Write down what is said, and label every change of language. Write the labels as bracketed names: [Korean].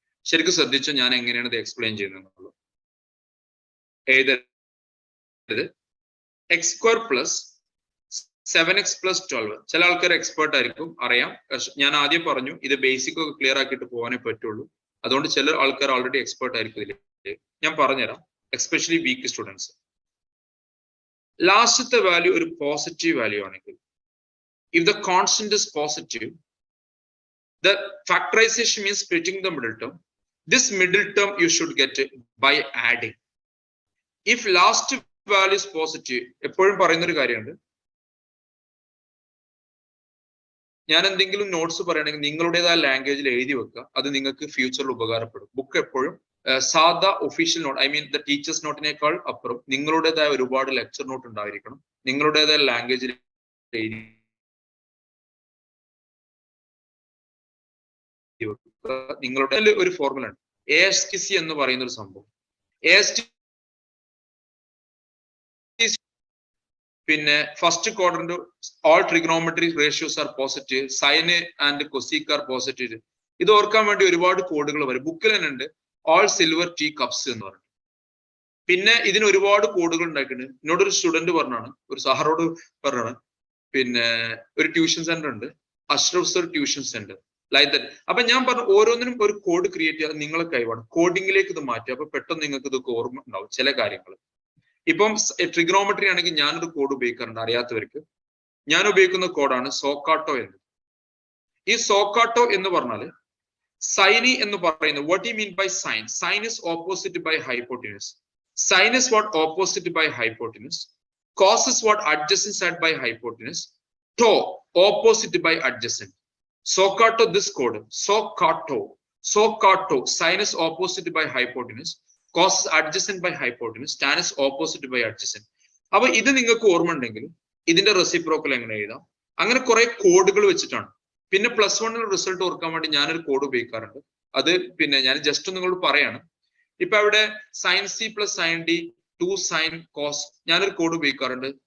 [Malayalam] ശരിക്കും ശ്രദ്ധിച്ചോ ഞാൻ എങ്ങനെയാണ് ഇത് എക്സ്പ്ലെയിൻ ചെയ്യുന്നത്. എഴുതരുത്. x² + 7x + 12. ചില ആൾക്കാർ എക്സ്പേർട്ട് ആയിരിക്കും, അറിയാം. ഞാൻ ആദ്യം പറഞ്ഞു ഇത് ബേസിക് ഒക്കെ ക്ലിയർ ആക്കിയിട്ട് പോകാനേ പറ്റുള്ളൂ. അതുകൊണ്ട് ചില ആൾക്കാർ ഓൾറെഡി എക്സ്പേർട്ട് ആയിരിക്കും ഇതിൽ. ഞാൻ പറഞ്ഞുതരാം, എസ്പെഷ്യലി വീക്ക് സ്റ്റുഡൻസ്. ലാസ്റ്റത്തെ വാല്യൂ ഒരു പോസിറ്റീവ് വാല്യൂ ആണെങ്കിൽ, [English] if the constant is positive, the factorization means splitting the middle term. This middle term you should get by adding. If last value is positive, [Malayalam] എപ്പോഴും പറയുന്ന ഒരു കാര്യമുണ്ട്, ഞാൻ എന്തെങ്കിലും notes പറയുകയാണെങ്കിൽ നിങ്ങളുടേതായ ലാംഗ്വേജിൽ എഴുതി വെക്കുക. അത് നിങ്ങൾക്ക് ഫ്യൂച്ചറിൽ ഉപകാരപ്പെടും. ബുക്ക് എപ്പോഴും സാധാ official not, I mean the teachers നോട്ടിനേക്കാൾ അപ്പുറം നിങ്ങളുടേതായ ഒരുപാട് ലെക്ചർ നോട്ട് ഉണ്ടായിരിക്കണം. നിങ്ങളുടേതായ ലാംഗ്വേജിൽ എഴുതി നിങ്ങളുടെ ഒരു ഫോർമുല ഉണ്ട്, ASTC എന്ന് പറയുന്ന ഒരു സംഭവം. [English] ASTC പിന്നെ first quadrant all trigonometric ratios are positive, sin and cosec are positive. [Malayalam] ഇത് ഓർക്കാൻ വേണ്ടി ഒരുപാട് കോഡുകൾ വരും. ബുക്കിൽ തന്നെ ഉണ്ട് [English] all silver tea cups [Malayalam] എന്ന് പറഞ്ഞു. പിന്നെ ഇതിന് ഒരുപാട് കോഡുകൾ ഉണ്ടാക്കിയിട്ടുണ്ട്. എന്നോടൊരു സ്റ്റുഡന്റ് പറഞ്ഞാണ്, ഒരു സാറോട് പറഞ്ഞാണ്, പിന്നെ ഒരു ട്യൂഷൻ സെന്റർ ഉണ്ട്, Ashraf sir tuition centre, like that. അപ്പൊ ഞാൻ പറഞ്ഞു ഓരോന്നിനും ഒരു കോഡ് ക്രിയേറ്റ് ചെയ്യാൻ നിങ്ങളെ കഴിവാണ്. കോഡിങ്ങിലേക്ക് ഇത് മാറ്റുക. അപ്പൊ പെട്ടെന്ന് നിങ്ങൾക്ക് ഇതൊക്കെ ഓർമ്മ ഉണ്ടാവും ചില കാര്യങ്ങൾ. ഇപ്പം ട്രിഗണോമെട്രി ആണെങ്കിൽ ഞാനൊരു കോഡ് ഉപയോഗിക്കാറുണ്ട് അറിയാത്തവർക്ക്. ഞാൻ ഉപയോഗിക്കുന്ന കോഡാണ് സോക്കാട്ടോ എന്ന്. ഈ സോക്കാട്ടോ എന്ന് പറഞ്ഞാല് സൈനി എന്ന് പറയുന്നത്, [English] what do you mean by sine? Sine is opposite by hypotenuse. Sine is what opposite by hypotenuse. Cos is what adjacent side by hypotenuse. Tau opposite by adjacent. Soccato, this code, Soccato, sin is opposite by hypotenuse, cos is adjacent by hypotenuse, tan is opposite by adjacent. [Malayalam] അപ്പൊ ഇത് നിങ്ങൾക്ക് ഓർമ്മ ഉണ്ടെങ്കിൽ ഇതിന്റെ reciprocal എങ്ങനെ എഴുതാം, അങ്ങനെ കുറെ കോഡുകൾ വെച്ചിട്ടാണ്. പിന്നെ +1 റിസൾട്ട് ഓർക്കാൻ വേണ്ടി ഞാനൊരു കോഡ് ഉപയോഗിക്കാറുണ്ട്. അത് പിന്നെ ഞാൻ ജസ്റ്റ് നിങ്ങളോട് പറയാണ്. ഇപ്പൊ അവിടെ sin c + sin d 2 sin cos. ഞാനൊരു കോഡ് ഉപയോഗിക്കാറുണ്ട്.